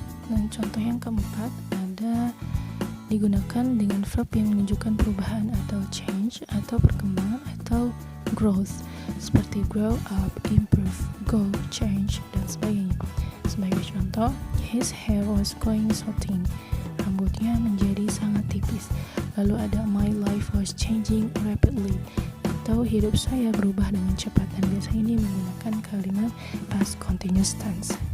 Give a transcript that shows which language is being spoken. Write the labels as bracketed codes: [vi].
[id] Dan contoh yang keempat ada digunakan dengan verb yang menunjukkan perubahan atau change atau perkembangan atau growth seperti grow up, improve, go, change, dan sebagainya. Sebagai contoh, [en] his hair was going so thin. [id] Rambutnya menjadi sangat tipis. Lalu ada [en] my life was changing rapidly. [id] Atau hidup saya berubah dengan cepat, dan biasanya ini menggunakan kalimat past continuous tense.